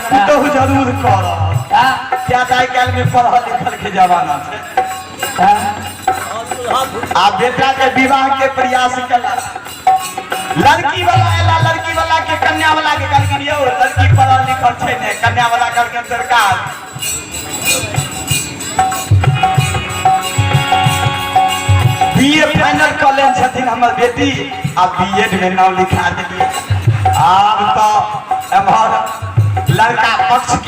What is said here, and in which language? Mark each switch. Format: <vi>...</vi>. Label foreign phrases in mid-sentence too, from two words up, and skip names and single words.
<mai>तो जरूर कर क्या आइ काल में पढ़ल लिखल के जमाना है आ बेटा के विवाह के प्रयास कला लड़की वाला एला लड़की वाला के कन्या वाला के कहलखिन यौ लड़की पढ़ल लिखल छै ने कन्या वाला कहलखिन सरकार</mai> <en>BA final</en> <mai>कर लेन छथिन हमर बेटी आ बीएड में नाम लिखा दिलिए अब तो एमहर लड़का पक्ष के</mai>